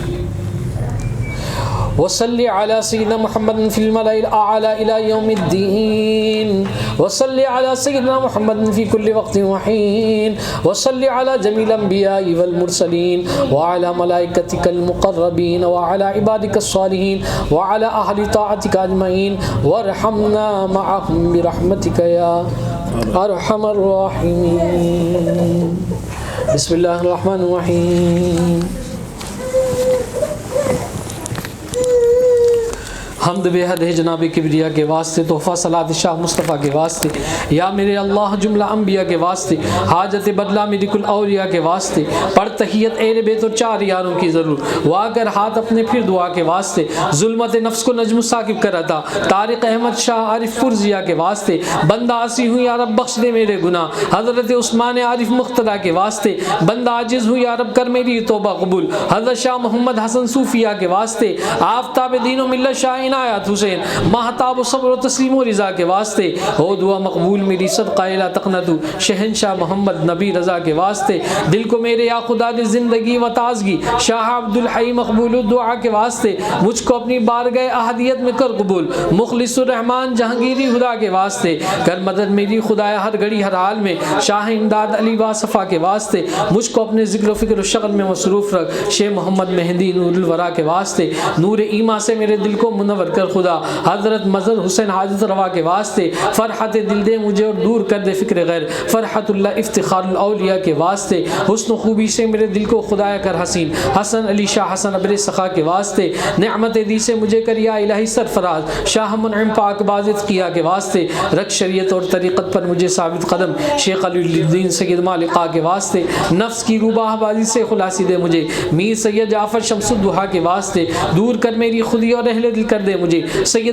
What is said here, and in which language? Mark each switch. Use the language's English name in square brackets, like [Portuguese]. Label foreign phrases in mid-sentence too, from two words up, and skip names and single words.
[Arabic] وصلي على سيدنا محمد في الملأ الأعلى إلى يوم الدين وصلي على سيدنا محمد في كل وقت وحين وصلي على جميع الأنبياء والمرسلين وعلى ملائكتك المقربين وعلى عبادك الصالحين وعلى أهل طاعتك أجمعين وارحمنا معهم برحمتك يا أرحم الراحمين بسم الله الرحمن الرحيم [Urdu] حمد بے حد ہے جناب کبریا کے واسطے تحفہ صلات شاہ مصطفیٰ کے واسطے یا میرے اللہ جملہ انبیاء کے واسطے حاجت بدلہ میری کل اولیاء کے واسطے پڑھ تحیت اہل بیت اور 4 یاروں کی ضرور وا کر ہاتھ اپنے پھر دعا کے واسطے ظلمت نفس کو نجم ثاقب کر عطا طارق احمد شاہ عارف پرزیا کے واسطے بندہ عاصی ہوں یا رب بخش دے میرے گناہ حضرت عثمان عارف مقتدیٰ کے واسطے بندہ عاجز ہوں یا رب کر میری توبہ قبول حضرت شاہ محمد حسن صوفیہ کے واسطے آفتاب دین و ملت شاہ عنایت حسین مہتاب و صبر و تسلیم و رضا کے واسطے ہو دعا مقبول میری صدقہ [Arabic] لا تقنطو [Urdu] شہنشاہ محمد نبی رضا کے واسطے دل کو میرے یا خدا دے زندگی و تازگی شاہ عبدالحی مقبول الدعا کے واسطے مجھ کو اپنی بارگاہ احدیت میں کر قبول مخلص الرحمن جہانگیری خدا کے واسطے کر مدد میری خدایا ہر گھڑی ہر حال میں شاہ امداد علی واصفہ کے واسطے مجھ کو اپنے ذکر و فکر و شغل میں مصروف رکھ شیخ محمد مہدی نور الورا کے واسطے نور ایمان سے میرے دل کو منور کر خدا حضرت مظہر حسین حاجت روا کے واسطے فرحت دل دے مجھے اور دور کر دے فکر غیر فرحت اللہ افتخار الاولیاء کے واسطے حسن و خوبی سے میرے دل کو خدایا کر حسین حسن علی شاہ حسن ابر سخا کے واسطے نعمت دی سے مجھے کر یا الہی سرفراز شاہ منعم پاک بازت کیا کے واسطے رکھ شریعت اور طریقت پر مجھے ثابت قدم شیخ علی الدین سید مالقہ کے واسطے نفس کی روباہ بازی سے خلاصی دے مجھے میر سید جعفر شمس الدحا کے واسطے دور کر میری خودی اور اہل دل کر دے مجھے سید